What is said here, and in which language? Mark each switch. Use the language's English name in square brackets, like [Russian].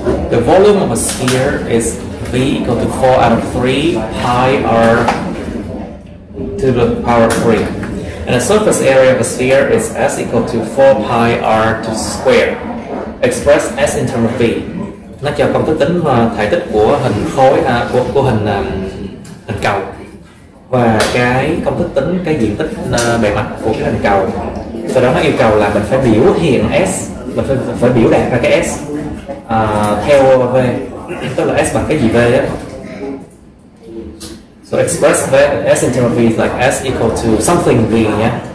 [English] The volume of a sphere is V equal to 4 out of 3 pi r to the power of 3. And the surface area of a sphere is S equal to 4 pi r to square. Express S in terms of V. [Vietnamese] Nó cho công thức tính thể tích của hình khối của hình cầu và cái công thức tính cái diện tích bề mặt của cái hình cầu. Sau đó nó yêu cầu là mình phải biểu hiện S, mình phải biểu đạt ra cái S theo V, tức là S bằng cái gì V á. [English] So express S in terms of V is like S equal to something V nhé.